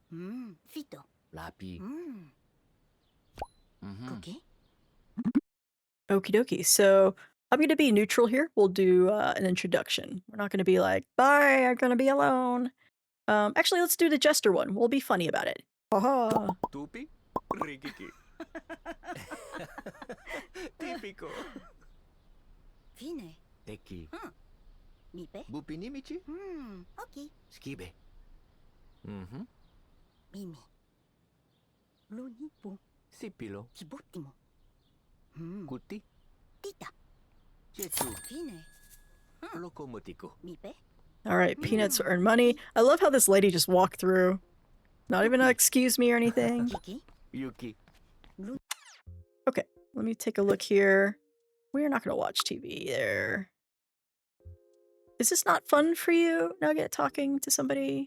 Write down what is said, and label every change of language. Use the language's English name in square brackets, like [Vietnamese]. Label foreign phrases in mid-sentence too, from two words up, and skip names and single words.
[English] Fito. Lapi. Cookie? Okie dokie. So I'm going to be neutral here. We'll do an introduction. We're not going to be like, bye, I'm going to be alone. Actually, let's do the jester one. We'll be funny about it. Haha. Tupi? Rigiki. Típico. Fine. Teki. Mipe. Bupinimichi? Oki. Skibe. Mimi. Lonipo. Sipilo. Kibottimo. Kuti. Tita. Chetu. Fine. Locomotico. Mipe. All right, peanuts earn money. I love how this lady just walked through. Not even a excuse me or anything. Kiki. Yuki. Okay, let me take a look here. We are not going to watch TV there. Is this not fun for you, Nugget, talking to somebody?